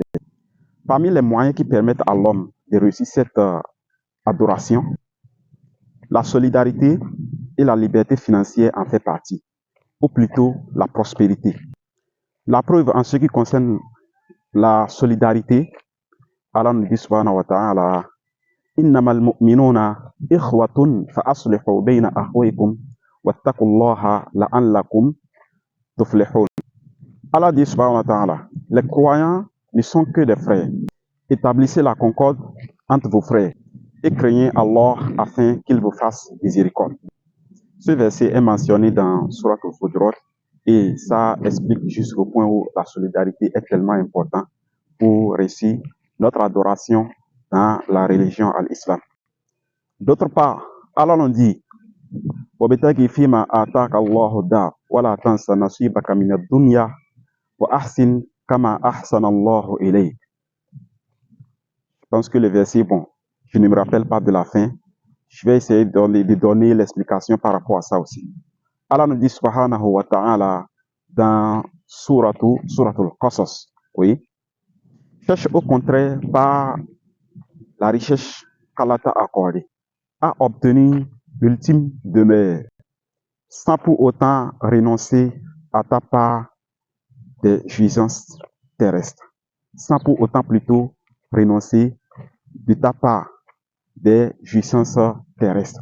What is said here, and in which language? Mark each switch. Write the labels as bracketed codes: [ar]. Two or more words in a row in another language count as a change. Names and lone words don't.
[fr] Parmi les moyens qui permettent à l'homme de réussir cette adoration, la solidarité et la liberté financière en fait partie, ou plutôt la prospérité. La preuve en ce qui concerne la solidarité, Allah nous dit [ar] سبحانه وتعالى إنما المؤمنون إخوة فأصلحوا بين أخويكم واتقوا الله لعلكم تفلحون. [fr] Allah dit [ar] سبحانه وتعالى, [fr] les croyants ne sont que des frères. Établissez la concorde entre vos frères et craignez Allah afin qu'il vous fasse miséricorde. Ce verset est mentionné dans Surat al-Fujurat et ça explique jusqu'au point où la solidarité est tellement importante pour réussir notre adoration dans la religion à l'islam. D'autre part, Allah nous dit [ar] وَبِتَغِ فِيمَا آتَاكَ اللَّهُ الدَّارَ وَلَا تَنْسَ نَصِيبَكَ مِنَ الدُّنْيَا وَأَحْسِنْ كَمَا أَحْسَنَ اللَّهُ إِلَيْكَ. [fr] Je pense que le verset, bon, je ne me rappelle pas de la fin. Je vais essayer de donner l'explication par rapport à ça aussi. Allah nous dit [ar] سبحانه وتعالى [fr] dans Suratul Qasas, oui, cherche au contraire par la richesse qu'Allah t'a accordée à obtenir l'ultime demeure, sans pour autant renoncer à ta part des jouissances terrestres, sans pour autant plutôt renoncer de ta part des jouissances terrestres.